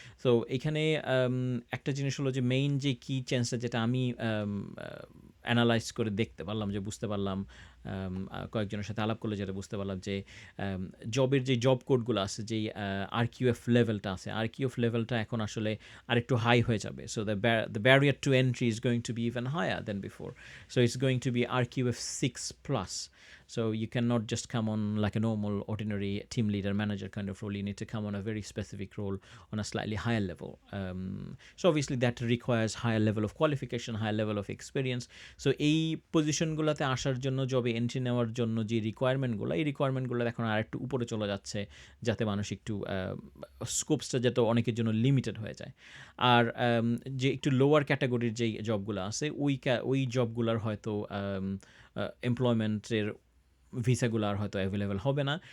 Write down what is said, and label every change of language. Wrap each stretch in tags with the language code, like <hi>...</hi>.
<bn>তো এখানে একটা জিনিস হলো যে মেইন যে কি চেঞ্জটা, যেটা আমি অ্যানালাইজ করে দেখতে পারলাম, যে বুঝতে পারলাম কয়েকজনের সাথে আলাপ করলে যেটা বুঝতে পারলাম, যে জবের যে জব কোডগুলো আছে, যেই আরকিউএফ লেভেলটা আছে, আরকিউএফ লেভেলটা এখন আসলে আরেকটু হাই হয়ে যাবে।</bn> <en>So the barrier to entry is going to be even higher than before. So it's going to be RQF 6 plus. So you cannot just come on like a normal ordinary team leader manager kind of role. You need to come on a very specific role on a slightly higher level. So obviously that requires higher level of qualification, higher level of experience.</en> <bn>So এই পজিশনগুলোতে আসার জন্য, জবে entry নেওয়ার জন্য যে রিকোয়ারমেন্টগুলো, এই রিকোয়ারমেন্টগুলো এখন আর একটু উপরে চলে যাচ্ছে, যাতে মানুষ একটু স্কোপসটা যাতে অনেকের জন্য লিমিটেড হয়ে যায়। আর যে একটু লোয়ার ক্যাটাগরির যেই জবগুলো আছে, ওই জবগুলোর হয়তো এমপ্লয়মেন্টের ভিসাগুলো আর হয়তো অ্যাভেলেবেল হবে না।</bn>